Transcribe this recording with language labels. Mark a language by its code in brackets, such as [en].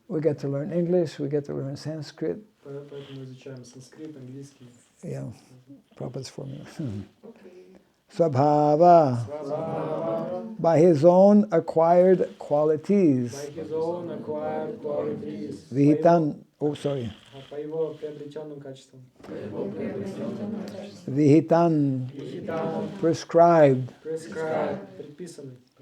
[en] We get to learn English, we get to learn Sanskrit. [ru] Поэтому изучаем санскрит, английский. [en] Yeah, Prabhupada's formula. Swabhava, by his own acquired qualities. By his own acquired qualities. Vihitan, oh sorry. [ru] По его приобретенным качествам. [en] Vihitan, prescribed. Prescribed, [ru] предписанный.